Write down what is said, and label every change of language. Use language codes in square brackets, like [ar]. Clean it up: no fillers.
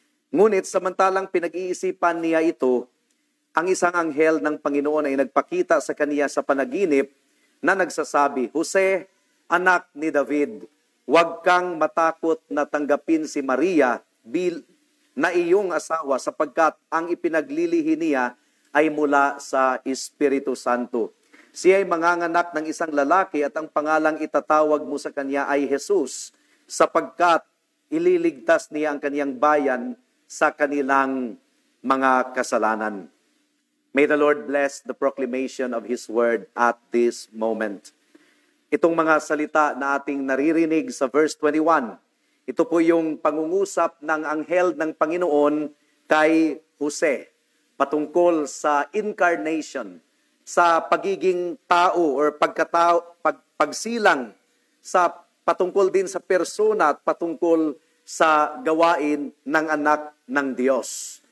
[tl] Ngunit samantalang pinag-iisipan niya ito, ang isang anghel ng Panginoon ay nagpakita sa kaniya sa panaginip na nagsasabi, Jose, anak ni David, huwag kang matakot na tanggapin si Maria na iyong asawa sapagkat ang ipinaglilihi niya ay mula sa Espiritu Santo. Siya ay manganganak ng isang lalaki at ang pangalang itatawag mo sa kanya ay Jesus sapagkat ililigtas niya ang kaniyang bayan sa kanilang mga kasalanan. [en] May the Lord bless the proclamation of His word at this moment. [tl] Itong mga salita na ating naririnig sa verse 21, ito po yung pangungusap ng anghel ng Panginoon kay Jose patungkol sa incarnation, sa pagiging tao or pagsilang, sa patungkol din sa persona at patungkol sa gawain ng anak ng Diyos.